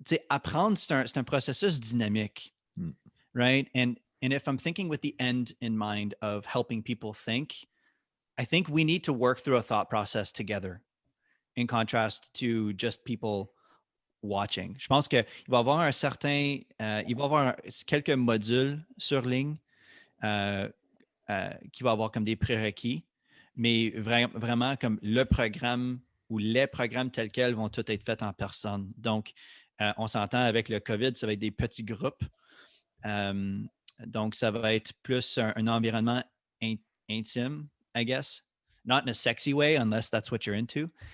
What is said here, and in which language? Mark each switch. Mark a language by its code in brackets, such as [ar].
[fr] Apprendre, c'est un processus dynamique, right? [en] And if I'm thinking with the end in mind of helping people think, I think we need to work through a thought process together, in contrast to just people watching. [fr] Je pense qu'il va y avoir il va y avoir quelques modules sur ligne qui va avoir comme des prérequis, mais vraiment comme le programme ou les programmes tels quels vont tous être faits en personne. Donc, on s'entend avec le COVID, ça va être des petits groupes. Donc, ça va être plus un environnement intime, [en] I guess. Not in a sexy way, unless that's what you're into.